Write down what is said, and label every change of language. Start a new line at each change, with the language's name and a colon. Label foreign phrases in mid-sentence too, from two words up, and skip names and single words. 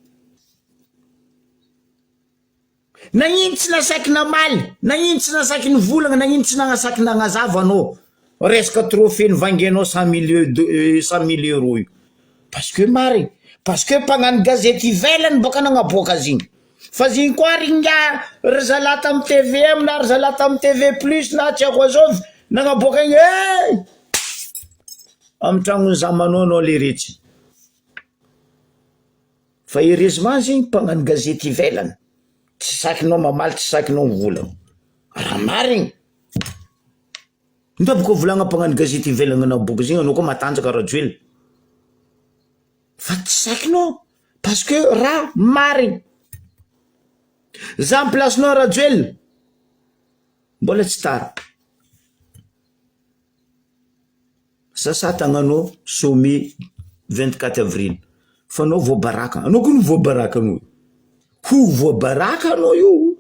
Malagasy: nagnino tsy nasaky namaly nagnino tsy nasaky ny volagna nagnino tsy nagnasaky nagnazava anao resaka trophée nivangianao 100 000 euros io
French: parce que
Malagasy: mary
French: parce que
Malagasy: mpagnano gazety ivelany boka nagnaboaka azy igny fa zigny koa ringa ry zala tamy TVM na ry zala tamy TV plus na tsy ako azao nagnaboaka igny amin'ny tragnony zamanao anao le retsy fa heureusement zigny mpagnano gazety ivelany tsy sakinao mamaly tsy sakinao mivolagna raha marigny nda boka volagna mpagnano gazety ivelagna naboaka zigny anao koa matanjaka Rajoelina fa tsy sakinao
French: parce que
Malagasy: raha marigny za amin'ny placenao Rajoelina mbola tsy tara sasa tagnanao sommet 24 avril fa anao voabaraka anao koa voabaraka anao ho voabaraka anao io